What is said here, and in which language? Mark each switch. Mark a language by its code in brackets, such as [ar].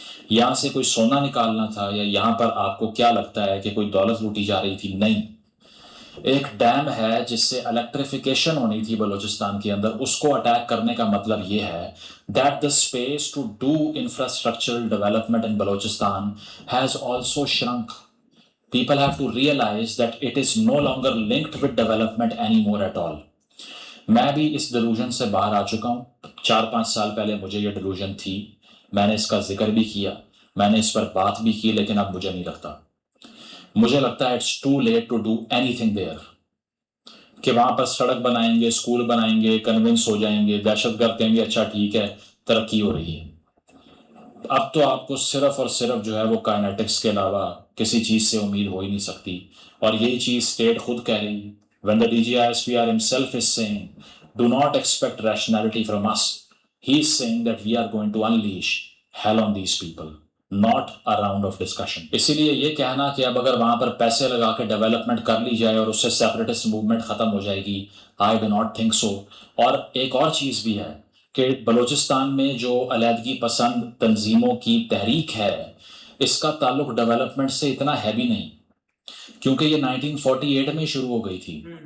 [ur] یہاں سے کوئی سونا نکالنا تھا یا یہاں پر آپ کو کیا لگتا ہے کہ کوئی دولت لوٹی جا رہی تھی؟ نہیں. ایک ڈیم ہے جس سے الیکٹریفیکیشن ہونی تھی بلوچستان کے اندر، اس کو اٹیک کرنے کا مطلب یہ ہے [en] that the space to do infrastructural development in Balochistan has also shrunk. People have to realize that it is no longer linked with development anymore at all. [ur] میں بھی اس ڈیلوژن سے باہر آ چکا ہوں. 4-5 سال پہلے مجھے یہ ڈیلوژن تھی، میں نے اس کا ذکر بھی کیا، میں نے اس پر بات بھی کی، لیکن اب مجھے نہیں لگتا. مجھے لگتا ہے [en] it's too late to do anything there, [ur] کہ وہاں پر سڑک بنائیں گے، اسکول بنائیں گے، کنونس ہو جائیں گے، دہشت گرد کہیں گے اچھا ٹھیک ہے ترقی ہو رہی ہے. اب تو آپ کو صرف اور صرف جو ہے وہ کائنیٹکس کے علاوہ کسی چیز سے امید ہو ہی نہیں سکتی. اور یہی چیز اسٹیٹ خود کہہ رہی ہے. [en] when the DGISPR himself is saying do not expect rationality from us, he is saying that we are going to unleash hell on these people, not a round of discussion. [ur] اسی لیے یہ کہنا کہ اب اگر وہاں پر پیسے لگا کے ڈیولپمنٹ کر لی جائے اور اس سے سیپریٹسٹ موومنٹ ختم ہو جائے گی، [en] I do not think so. [ur] اور ایک اور چیز بھی ہے کہ بلوچستان میں جو علیحدگی پسند تنظیموں کی تحریک ہے اس کا تعلق ڈیولپمنٹ سے اتنا ہے بھی نہیں، کیونکہ یہ 1948 میں شروع ہو گئی تھی.